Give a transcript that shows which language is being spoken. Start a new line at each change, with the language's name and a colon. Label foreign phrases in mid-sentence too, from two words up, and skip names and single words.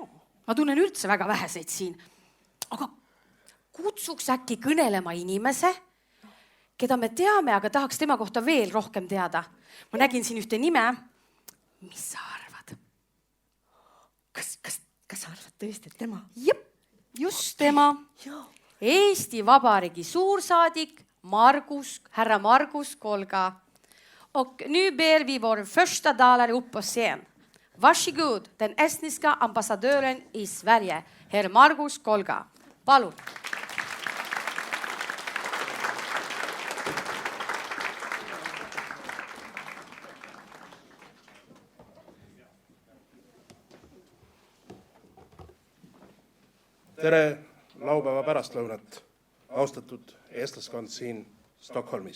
Estonian: Ma tunnen üldse väga väheseid siin. Aga kutsuks äkki kõnelema inimese, keda me teame, aga tahaks tema kohta veel rohkem teada. Ma nägin siin ühte nime. Mis sa arvad? Kas sa arvad tõesti, et tema? Jep, just tema. Eesti Vabariigi suursaadik herra Margus Kolga.
Swedish: Och nu ber vi vår första talare upp på scen. Varsågod, den estniska ambassadören i Sverige, herr Margus Kolga. Palun.
Estonian: Tere laupäeva pärastlõunat, austatud eestlaskond siin Stockholmis.